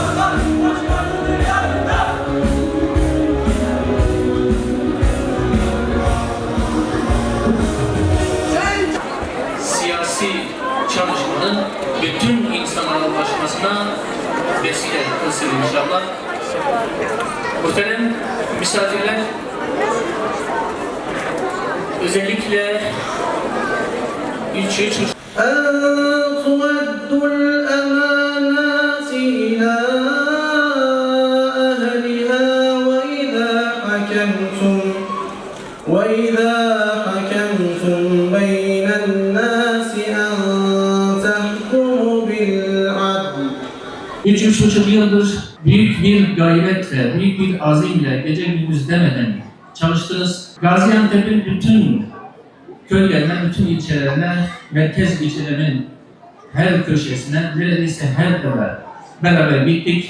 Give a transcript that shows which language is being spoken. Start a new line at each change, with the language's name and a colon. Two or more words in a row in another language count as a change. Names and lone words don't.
Turkish: siyasi çalışmanın bütün insanlara ulaşmasına vesile kılsın inşallah. Muhterem misafirler, özellikle ilçe
Arabic: تُؤَدُّوا الْأَمَانَاتِ إِلَى أَهْلِهَا وَإِذَا حَكَمْتُمْ بَيْنَ النَّاسِ أَنْ تَحْكُمُوا بِالْعَدْلِ.
Turkish: 3,5 yıldır büyük bir gayretle, büyük bir azimle, gece gündüz demeden çalıştınız. Gaziantep'in bütün köylerine, bütün ilçelerine, merkez ilçelerinin her köşesine, neredeyse her eve beraber gittik.